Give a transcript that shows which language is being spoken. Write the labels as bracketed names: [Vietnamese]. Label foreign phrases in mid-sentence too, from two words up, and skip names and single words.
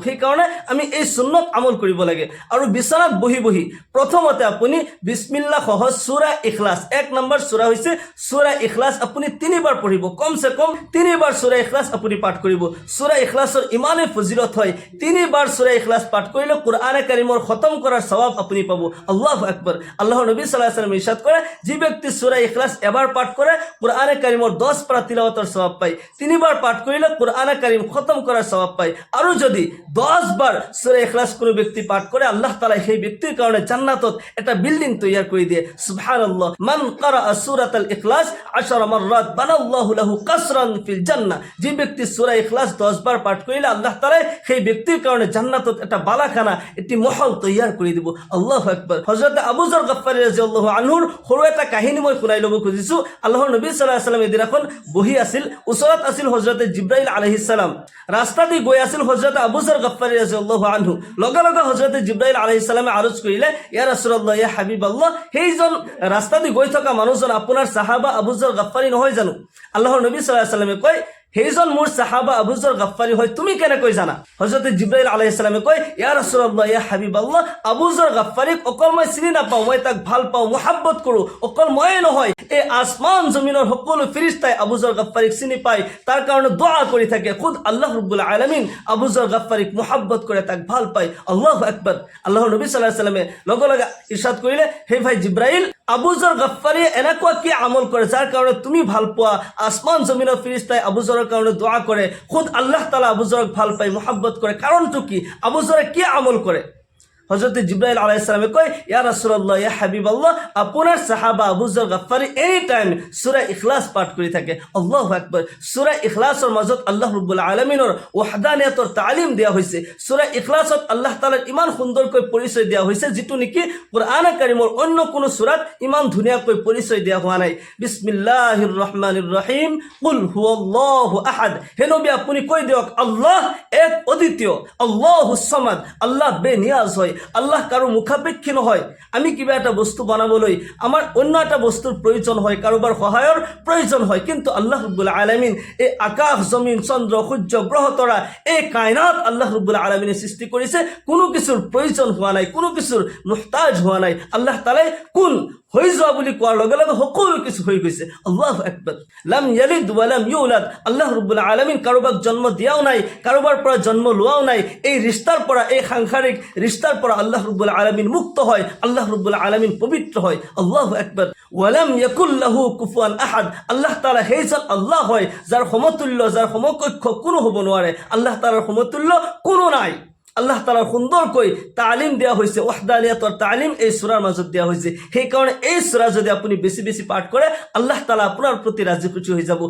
[Assamese] সেইকাৰণে আমি এই সুন্নত আমল কৰিব লাগে। আৰু বিচনাত বহি বহি প্ৰথমতে আপুনি বিসমিল্লাহ সহ সূৰা ইখলাস, 1 নম্বৰ সূৰা হৈছে সূৰা ইখলাস আপুনি 3বাৰ পঢ়িব। কমসে কম 3বাৰ সূৰা ইখলাস আপুনি পাঠ কৰিব। সূৰা ইখলাসৰ ইমানে ফজিলত হয় 3বাৰ সূৰা ইখলাস পাঠ কৰিলে কোরআনে কারীমৰ খতম করার সওয়াব আপনি পাবো। [Arabic] الله أكبر. [Bangla] আল্লাহর নবী [Arabic] صلى الله عليه وسلم [Bangla] ইরশাদ করে যে ব্যক্তি সূরা ইখলাস এবার পাঠ করে কোরআনে কারীমৰ 10 পারা তিলাওয়াতের সওয়াব পায়, 3বার পাঠ করিলে কোরআনে কারীম খতম করার সওয়াব পায়। আর যদি 10 বার সূরা ইখলাস কোনো ব্যক্তি পাঠ করে আল্লাহ তাআলা সেই ব্যক্তির কারণে জান্নাতত একটা বিল্ডিং তৈরি করে দিয়ে। [Assamese] সুবহানাল্লাহ। [Arabic] من قرأ سورة الإخلاص عشر مرات بنى الله له قصرا في الجنة. [Bangla] যে ব্যক্তি সূরা ইখলাস 10 বার পাঠ করিলে আল্লাহ তাআলা সেই ব্যক্তির কারণে জান্নাতত একটা বালাখানা একটি মহল তৈয়ার করে দিব। [Arabic] الله أكبر. [Assamese] হযরত আবু যর গফফারী [Arabic] رضي الله عنه [Assamese] সৰু এটা কাহিনী মই শুনাই ল'ব খুজিছো। আল্লাহৰ নবী [Arabic] صلى الله عليه وسلم [Assamese] এদিন এখন বহি আছিল, ওচৰত আছিল হযরত জিব্রাইল [Arabic] عليه السلام. [Assamese] ৰাস্তা দি গৈ আছিল হযরত আবু যর গফফারী [Arabic] رضي الله عنه. [Assamese] লগে লগে হযরত জিব্রাইল আলাইহিস সালামে আরজ কৰিলে, [Arabic] يا رسول الله يا حبيب الله, [Assamese] সেইজন ৰাস্তা দি গৈ থকা মানুহজন আপোনাৰ সাহাবা আবু যর গফফারী নহয় জানো? আল্লাহৰ নবী সাল্লাল্লাহু আলাইহি ওয়াসাল্লামে কয়, সেইজন মোৰ সাহাবা আবু যর গফফারী হয়, তুমি কেনেকৈ জানা? হযরত জিব্রাইল আলাইহিস সালামে কয়, [Arabic] يا رسول الله يا حبيب الله, [Assamese] আবু যর গফফারীক অকল মই চিনি নাপাওঁ, মই তাক ভাল পাওঁ, মুহাব্বত কৰোঁ। অকল ময়ে নহয়, এই আসমান জমিনৰ সকলো ফেৰেশতাই আবু যর গফফারীক চিনি পায়, তাৰ কাৰণে দোয়া কৰি থাকে। খুদ আল্লাহ ৰাব্বুল আলামিন আবু যর গফফারীক মুহাব্বত কৰে, তাক ভাল পায়। [Arabic] الله أكبر. [Assamese] আল্লাহৰ নবী সাল্লাল্লাহু আলাইহি ওয়াসাল্লামে লগে লগে ইরশাদ কৰিলে, হে ভাই জিব্রাইল, আবু যর গফফারী এনেকুৱা কি আমল কৰে যাৰ কাৰণে তুমি ভাল পোৱা? আসমান জমিনৰ ফেৰেশতাই আবু যৰৰ কাৰণে দোয়া কৰে, খুদ আল্লাহ তাআলা আবু যৰক ভাল পায়, মুহাব্বত কৰে। কাৰণটো কি? আবু যৰে কি আমল কৰে? হযরত জিব্রাইল আলাইহিস সালামে কয়, [Arabic] يا رسول الله يا حبيب الله, [Assamese] আপনার সাহাবা আবু যর গফফারী [English] any time [Assamese] সূরা ইখলাস পাঠ কৰি থাকে। [Arabic] الله أكبر. [Assamese] সূরা ইখলাসৰ মাজত আল্লাহ ৰাব্বুল আলামিনৰ ওয়াহদানিয়তৰ তালিম দিয়া হৈছে। সূরা ইখলাসত আল্লাহ তাআলাৰ ইমান সুন্দৰকৈ পৰিচয় দিয়া হৈছে, যিটো নেকি কুরআনে কাৰিমৰ অন্য কোনো সূৰাত ইমান ধুনীয়াকৈ পৰিচয় দিয়া হোৱা নাই। [Arabic] بسم الله الرحمن الرحيم قل هو الله أحد. [Assamese] হে নবী, আপুনি কৈ দিয়ক, আল্লাহ এক অদ্বিতীয়, [Arabic] الله الصمد, [Assamese] আল্লাহ বেনিয়াজ হয়, আল্লাহ কারো মুখাপেক্ষী নহয়। আমি কিবা এটা বস্তু বানাবলৈ [Bangla] আমার অন্য একটা বস্তুর প্রয়োজন হয়, [Assamese] কারোবার সহায়ৰ প্রয়োজন হয়, কিন্তু আল্লাহ রাব্বুল আলামিন এই আকাশ, জমিন, চন্দ্র, সূর্য, গ্রহ তৰা, এই কায়নাত আল্লাহ রাব্বুল আলামিনে সৃষ্টি কৰিছে। কোনো কিছুর প্রয়োজন হোৱা নাই, কোনো কিছুর মুহতাজ হোৱা নাই। আল্লাহ তাআলাই কোন হৈ যোৱা বুলি কোৱাৰ লগে লগে সকলো কিছু হৈ গৈছে। [Arabic] الله أكبر لم يلد ولم يولد. [Assamese] আল্লাহ রাব্বুল আলামিন কাৰোবাক জন্ম দিয়াও নাই, কাৰোবাৰ পৰা জন্ম লোৱাও নাই। এই ৰিস্তাৰ পৰা, এই সাংসাৰিক ৰিস্তাৰ পৰা আল্লাহ রাব্বুল আলামিন মুক্ত হয়, আল্লাহ রাব্বুল আলামিন পবিত্র হয়। [Arabic] الله أكبر. ولم يكن له كفوا أحد. [Assamese] আল্লাহ তাআলা সেইজন আল্লাহ হয় যাৰ সমতুল্য, যাৰ সমকক্ষ কোনো হ'ব নোৱাৰে। আল্লাহ তাআলাৰ সমতুল্য কোনো নাই। আল্লাহ তাআলা সুন্দৰকৈ তালিম দিয়া হৈছে, ওয়াহদানিয়তৰ তালিম এই সূৰাৰ মাজত দিয়া হৈছে। সেইকাৰণে এই সূৰা যদি আপুনি বেছি বেছি পাঠ কৰে, আল্লাহ তাআলা আপোনাৰ প্ৰতি ৰাজি খুশি হৈ যাব।